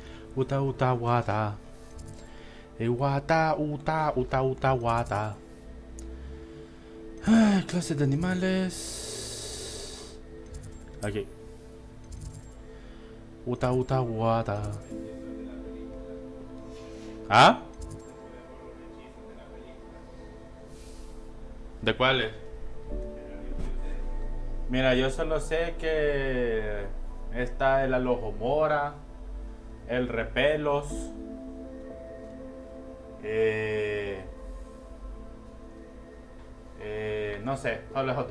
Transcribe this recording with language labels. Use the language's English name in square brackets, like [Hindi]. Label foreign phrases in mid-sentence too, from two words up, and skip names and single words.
[Spanish] Uta uta wata. Wata uta uta uta wata. Clases de animales. Aquí. Uta uta wata. ¿Ah? ¿De cuáles? Mira, yo solo sé que está el alojomora, el repelos, no sé, solo es otro.